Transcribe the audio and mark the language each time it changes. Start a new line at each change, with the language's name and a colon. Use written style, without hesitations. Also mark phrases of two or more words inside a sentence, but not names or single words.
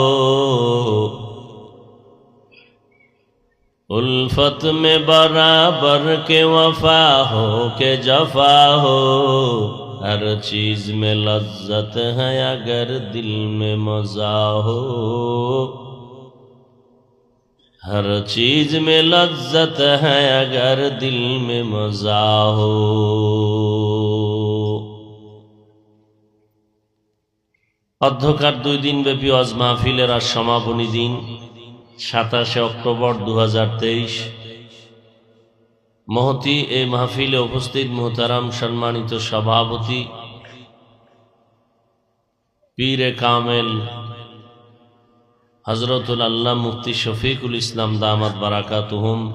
Urdu: الفت میں برابر کے وفا ہو کہ جفا ہو، ہر چیز میں لذت ہے اگر دل میں مزہ ہو، ہر چیز میں لذت ہے اگر دل میں مزہ ہو۔
Bangla: অধ্যকার 2 দিন ব্যাপী ওয়াজ মাহফিলের আজ সমাপনী দিন 27 অক্টোবর 2023। মহতি এই মাহফিলে উপস্থিত মুহতারাম সম্মানিত সভাপতি পীরে কামেল হযরতুল আল্লাহ মুফতি শফিকুল ইসলাম
Arabic: دامت بركاتهم,